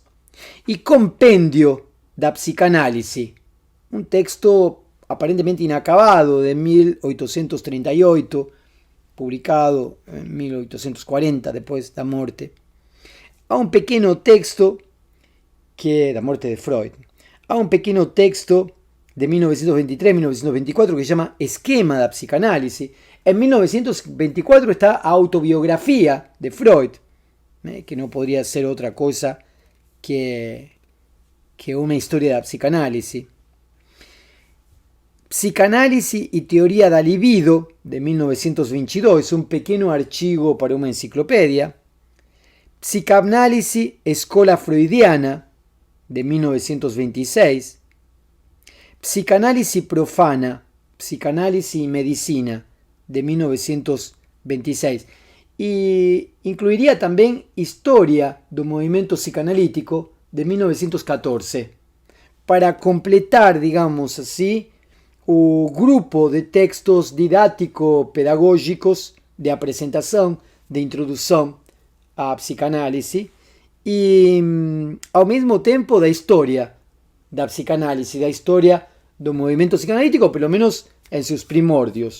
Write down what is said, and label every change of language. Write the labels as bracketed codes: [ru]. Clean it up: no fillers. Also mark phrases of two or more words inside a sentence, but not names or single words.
[pt] E Compêndio da Psicanálise, um texto aparentemente inacabado de 1838, publicado em 1840, depois da morte. Há um pequeno texto da morte de Freud. Há um pequeno texto de 1923-1924 que se chama Esquema da Psicanálise. [es] En 1924 está a autobiografía de Freud, que no podría ser otra cosa que una historia [pt] da psicanálise. [es] Psicanálise y teoría da libido, de 1922, un pequeño archivo para una enciclopedia. Psicanálise, Escola Freudiana, de 1926. Psicanálise profana, Psicanálise y Medicina, de 1926. Y incluiría también [pt] Historia do Movimento Psicanalítico, de 1914, para completar, [es] digamos así, [pt] o grupo de textos didático-pedagógicos de apresentação, de introdução à psicanálise e, ao mesmo tempo, da história da psicanálise, da história do movimento psicanalítico, pelo menos em seus primórdios.